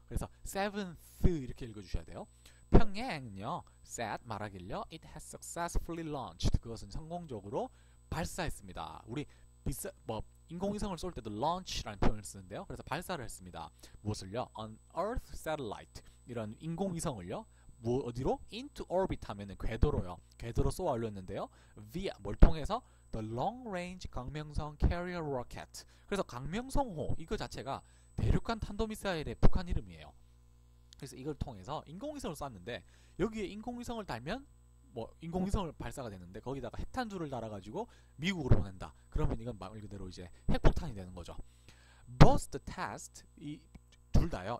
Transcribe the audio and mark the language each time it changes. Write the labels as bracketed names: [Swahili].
[Korean] 그래서 7th 이렇게 읽어주셔야 돼요. 평양은요, said, 말하길요, [English] it has successfully launched, [Korean] 그것은 성공적으로 발사했습니다. 우리 인공위성을 쏠 때도 launch라는 표현을 쓰는데요. 그래서 발사를 했습니다. 무엇을요? [English] An Earth satellite, [Korean] 이런 인공위성을요. 어디로? [English] into orbit [Korean] 하면은 궤도로요. 궤도로 쏘아 올렸는데요. via 뭘 통해서? [English] the long range 강명성 carrier rocket. [Korean] 그래서 강명성호 이거 자체가 대륙간 탄도미사일의 북한 이름이에요. 그래서 이걸 통해서 인공위성을 쐈는데 여기에 인공위성을 달면 뭐 인공위성을 발사가 되는데 거기다가 핵탄두를 달아가지고 미국으로 보낸다. 그러면 이건 말 그대로 이제 핵폭탄이 되는 거죠. [English] Both the test [Korean] 이 둘 다요.